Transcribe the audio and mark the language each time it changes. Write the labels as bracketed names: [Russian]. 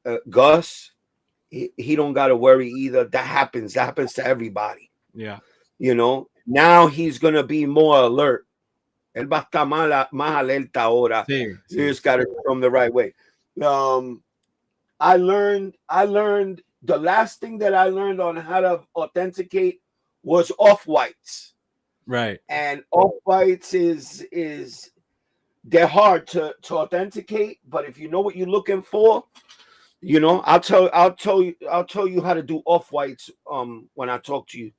[English] Gus, he don't gotta worry either. That happens to everybody. Yeah. Now he's gonna be more alert. [Spanish] Él va a estar más alerta ahora. Sí. [English] You just gotta come the right way. I learned the last thing that I learned on how to authenticate was off-whites. Right. And off-whites is they're hard to authenticate, but if you know what you're looking for, I'll tell you how to do off-whites when I talk to you.